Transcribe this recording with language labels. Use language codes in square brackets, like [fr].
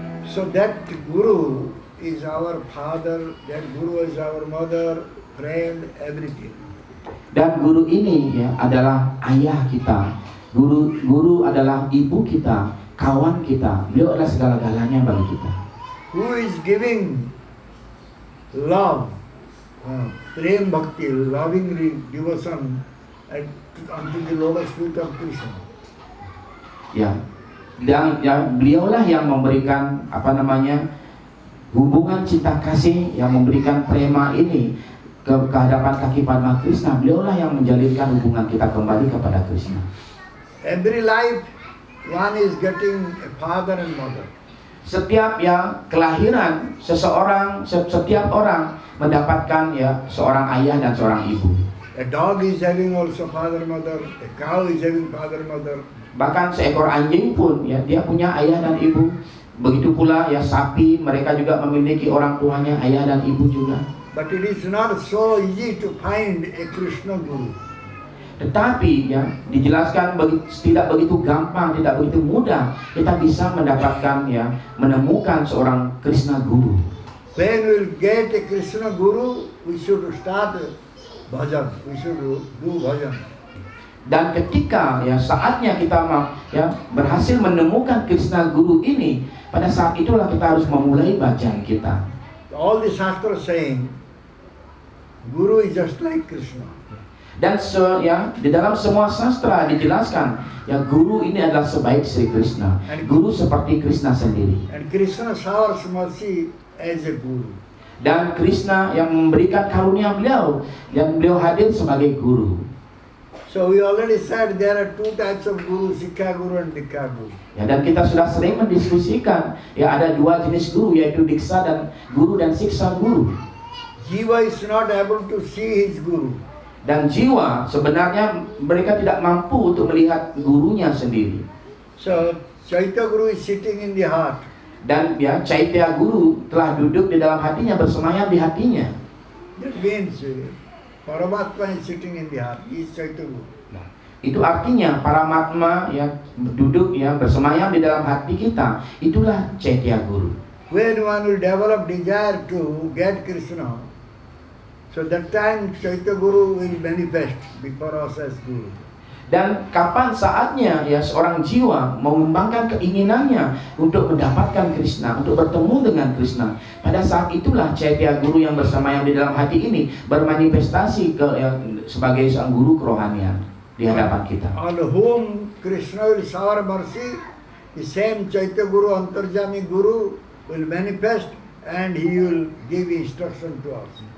[en] So that Guru is our father, that Guru is our mother, friend, everything. [id] Dan guru ini ya adalah ayah kita. Guru adalah ibu kita, kawan kita. Beliau adalah segala-galanya bagi kita. [en] Who is giving love, prem bhakti, loving devotion unto the lotus feet of Krishna. [id] Ya. Dan ya, beliaulah yang memberikan hubungan cinta kasih, yang memberikan prema ini ke hadapan kaki Padma Krishna. Beliaulah yang menjalinkan hubungan kita kembali kepada Krishna. [en] Every life one is getting a father and mother. [id] Setiap ya kelahiran setiap orang mendapatkan ya seorang ayah dan seorang ibu. [en] A dog is having also father mother, a cow is having father mother. [id] Bahkan seekor anjing pun ya dia punya ayah dan ibu. Begitu pula ya sapi, mereka juga memiliki orang tuanya, ayah dan ibu juga. [en] But it is not so easy to find a Krishna Guru. [id] Tetapi ya dijelaskan tidak begitu gampang, tidak begitu mudah kita bisa mendapatkan ya menemukan seorang Krishna Guru. [en] When we will get a Krishna Guru, we should start bhajan. We should do bhajan. [id] Dan ketika ya saatnya kita berhasil menemukan Krishna Guru ini, pada saat itulah kita harus memulai bacaan kita. [en] All the Shastras saying, Guru is just like Krishna. [id] Dan di dalam semua sastra dijelaskan ya guru ini adalah sebaik Sri Krishna. Guru seperti Krishna sendiri. [en] And Krishna showers mercy as a guru. [id] Dan Krishna yang memberikan karunia beliau, yang beliau hadir sebagai guru. [en] So we already said there are two types of guru, Sikha Guru and Dikha Guru. [id] Ya, dan kita sudah sering mendiskusikan ya ada dua jenis guru, yaitu Diksa dan Guru dan Siksa Guru. [en] Jiva is not able to see his guru. [id] Dan jiwa sebenarnya mereka tidak mampu untuk melihat gurunya sendiri. [en] So Chaitya Guru is sitting in the heart. [id] Dan ya Chaitya Guru telah duduk di dalam hatinya, bersemayam di hatinya. [en] That means Paramatma is sitting in the heart. He is Chaitya Guru. [id] Itu artinya Paramatma ya duduk ya bersemayam di dalam hati kita. Itulah Chaitya Guru. [en] When one will develop desire to get Krishna, so that time Chaitya Guru will manifest before us as Guru. [id] Dan kapan saatnya ya seorang jiwa mengembangkan keinginannya untuk mendapatkan Krishna, untuk bertemu dengan Krishna, pada saat itulah Chaitya Guru yang bersemayam di dalam hati ini bermanifestasi sebagai sang guru kerohanian di hadapan kita. [en] On whom Krishna will shower mercy, the same Chaitya Guru, Antarjami Guru will manifest and he will give instruction to us.